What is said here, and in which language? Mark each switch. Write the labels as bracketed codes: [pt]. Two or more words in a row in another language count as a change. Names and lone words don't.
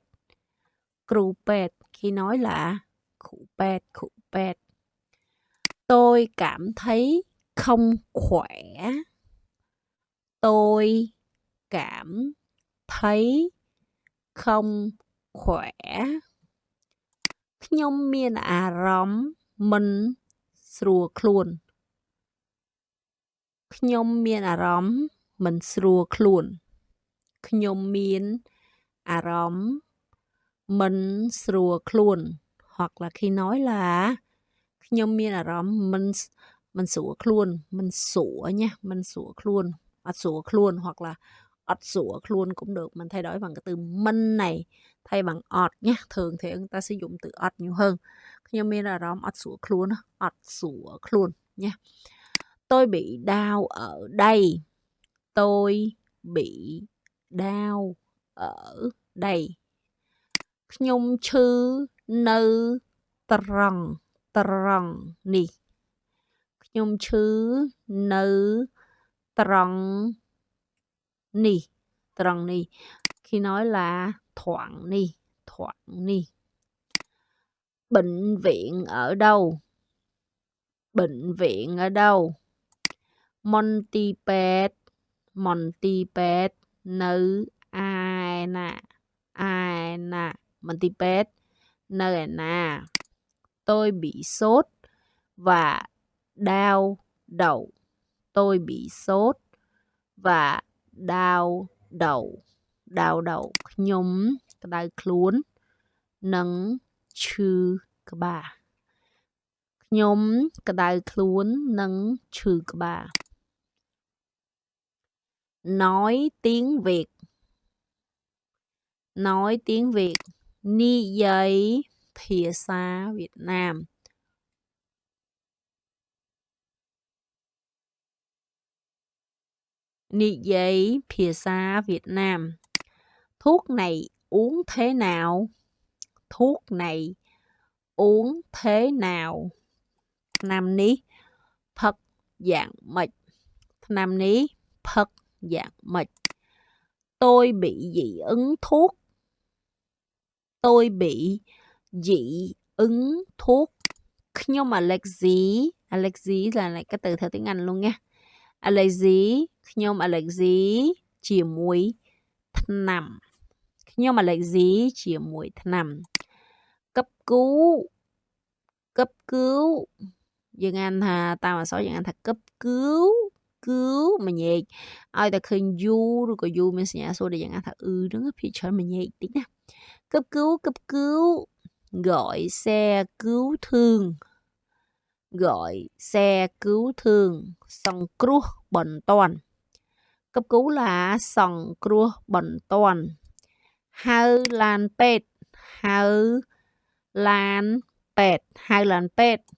[vi] Cru pet khi nói là khủ pet. Tôi cảm thấy không khỏe. Tôi cảm thấy không khỏe. [km] ខ្ញុំមានអារម្មណ៍មិនស្រួលខ្លួន ខ្ញុំមានអារម្មណ៍មិនស្រួលខ្លួន ខ្ញុំមានអារម្មណ៍មិនស្រួលខ្លួន [vi] hoặc là khi nói là [km] ខ្ញុំមានអារម្មណ៍មិនស្រួលខ្លួន មិនស្រួល [vi] nha, [km] មិនស្រួលខ្លួន អត់ស្រួលខ្លួន [vi] hoặc là [km] អត់ស្រួលខ្លួន [vi] cũng được, mình thay đổi bằng cái từ mình này thay bằng ọt nhé. Thường thì người ta sử dụng từ ọt nhiều hơn. [km] ខ្ញុំមានអារម្មណ៍អត់ស្រួលខ្លួន អត់ស្រួលខ្លួន nha. [vi] Tôi bị đau ở đây. Tôi bị đau ở đây. [km] ខ្ញុំឈឺនៅត្រង់នេះ ខ្ញុំឈឺនៅត្រង់នេះ [vi] khi nói là thoảng [km] នេះ [vi] bệnh viện ở đâu? Bệnh viện ở đâu? Montipet nơi ai nè, Montipet nơi nè. Tôi bị sốt và đau đầu. Tôi bị sốt và đau đầu. [km] ខ្ញុំក្តៅខ្លួននិងឈឺក្បាល ខ្ញុំក្តៅខ្លួននិងឈឺក្បាល [vi] nói tiếng Việt. Nói tiếng Việt. [km] និយាយភាសាវៀតណាម និយាយភាសាវៀតណាម [vi] thuốc này uống thế nào? Thuốc này uống thế nào? [km] ថ្នាំនេះផឹកយ៉ាងម៉េច ថ្នាំនេះផឹកយ៉ាងម៉េច [vi] tôi bị dị ứng thuốc. Tôi bị dị ứng thuốc. [km] ខ្ញុំ allergy. [vi] Allergy là cái từ theo tiếng Anh luôn nha. [km] Allergy ខ្ញុំ allergy ជាមួយថ្នាំ ខ្ញុំ allergy ជាមួយថ្នាំ [vi] cấp cứu [km] យើងអានថាតាមអក្សរយើងអានថា [vi] cấp cứu [km] មួយញែក ឲ្យតែឃើញ u ឬក៏ u មានសញ្ញាសូរដែលយើងអានថា ហ្នឹងភាគច្រើនមួយញែកតិចណា [vi] cấp cứu gọi xe cứu thương. Gọi xe cứu thương [km] សង្គ្រោះបន្ទាន់ [vi] cấp cứu là [km] សង្គ្រោះបន្ទាន់ ហៅឡានពេទ្យ ហៅឡានពេទ្យ